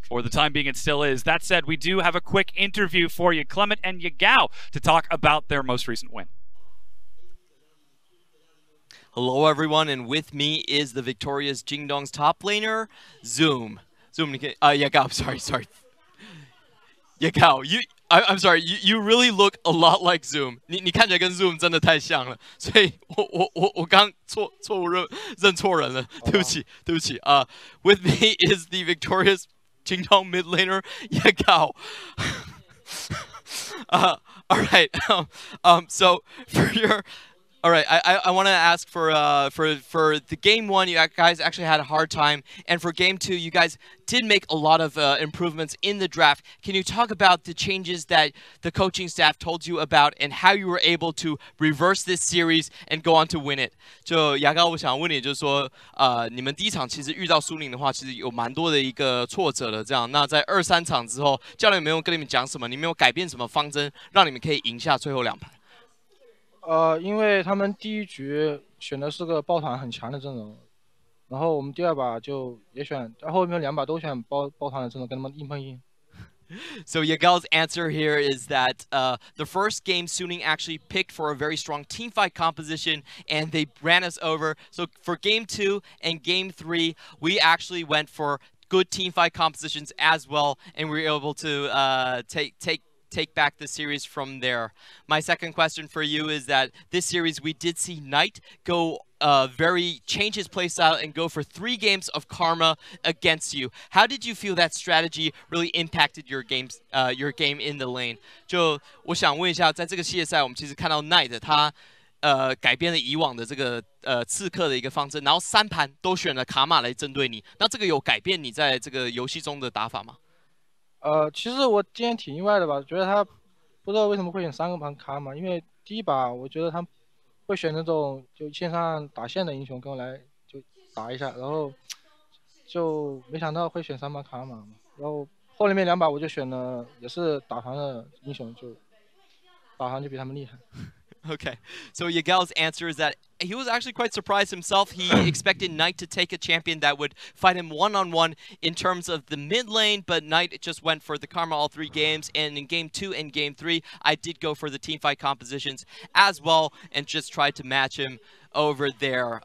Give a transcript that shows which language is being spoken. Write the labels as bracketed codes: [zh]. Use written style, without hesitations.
[en] For the time being, it still is. That said, we do have a quick interview for you, Clement and Yagao, to talk about their most recent win. Hello, everyone, and with me is the victorious Jingdong's top laner, Zoom. Zoom, Yagao, sorry. Yagao, I'm sorry, you really look a lot like Zoom. [zh] 你看起来跟 Zoom 真的太像了，所以我刚错误认错人了，对不起。 [en] With me is the victorious Jingdong mid laner, Yagao. All right. So for your All right, I want to ask for the game one, you guys actually had a hard time, and for game two, you guys did make a lot of improvements in the draft. Can you talk about the changes that the coaching staff told you about, and how you were able to reverse this series and go on to win it? [zh] 就牙膏，我想问你，就是说，你们第一场其实遇到苏宁的话，其实有蛮多的一个挫折的。这样，那在2、3场之后，教练有没有跟你们讲什么？你们有改变什么方针，让你们可以赢下最后2盘？因为他们第一局选的是个抱团很强的阵容，然后我们第2把就也选，后面2把都选抱团的阵容，跟他们硬碰硬。 [en] So Yagal's answer here is that the first game Suning actually picked for a very strong teamfight composition, and they ran us over. So for game 2 and game 3, we actually went for good teamfight compositions as well, and we were able to take back the series from there. My second question for you is that this series we did see Knight go change his playstyle and go for 3 games of Karma against you. How did you feel that strategy really impacted your game in the lane? [zh] 就我想问一下，在这个系列赛，我们其实看到 Knight 他改变了以往的这个刺客的一个方针，然后3盘都选了卡玛来针对你。那这个有改变你在这个游戏中的打法吗？其实我今天挺意外的吧，觉得他不知道为什么会选3个盘卡嘛，因为第1把我觉得他会选那种就线上打线的英雄跟我来就打一下，然后就没想到会选3把卡玛嘛，然后后面2把我就选了也是打团的英雄，就打团就比他们厉害。 [en] Okay, so Yagal's answer is that he was actually quite surprised himself. He expected Knight to take a champion that would fight him one-on-one in terms of the mid lane, but Knight just went for the Karma all 3 games, and in game 2 and game 3, I did go for the teamfight compositions as well and just tried to match him over there.